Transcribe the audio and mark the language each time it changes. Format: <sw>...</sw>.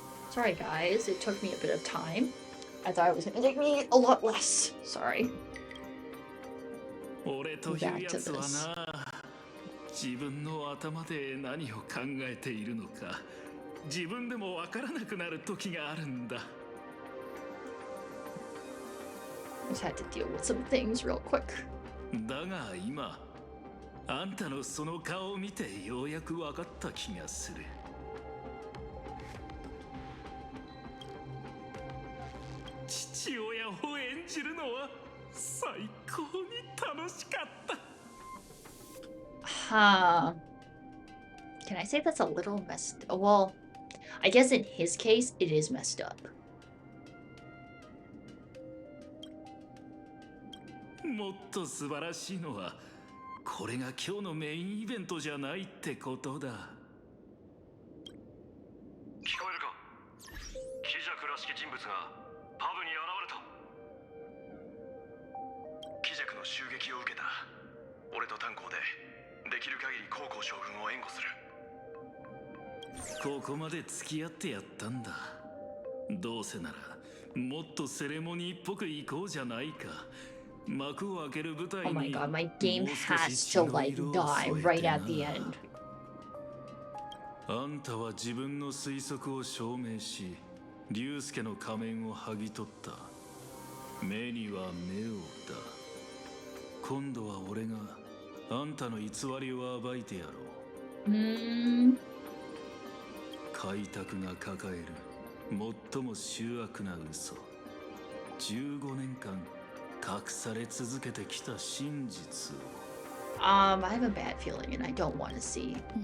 <en>Sorry guys, it took me a bit of time. I thought it was gonna take me a lot less. Sorry.</en> <ja>俺というやつはな、自分の頭で何を考えているのか、自分でもわからなくなる時があるんだ。</ja> <en>Just had to deal with some things real quick.</en> <ja>だが今、あんたのその顔を見てようやくわかった気がする。父親を演じるのは最高に楽しかった。</ja> <en>Huh. Can I say that's a little messed up? Well, I guess in his case, it is messed up.</en> <ja>もっと素晴らしいのは、これが今日のメインイベントじゃないってことだ。聞こえるか？キジャクらしき人物がパブに現れた。キジャクの襲撃を受けた。俺と炭鉱でできる限り高校将軍を援護する。ここまで付き合ってやったんだ。どうせならもっとセレモニーっぽく行こうじゃないか。幕を開ける舞台に。</ja> <en>Oh my god, my game has to like die right at the end.</en> <ja>あんたは自分の推測を証明し、竜介の仮面を剥ぎ取った。目には目をだ。今度は俺があんたの偽りを暴いてやろう。開拓が抱える最も醜悪な嘘。15年間隠され続けてきた真実を。</ja> <en>I have a bad feeling and I don't want to see.</en>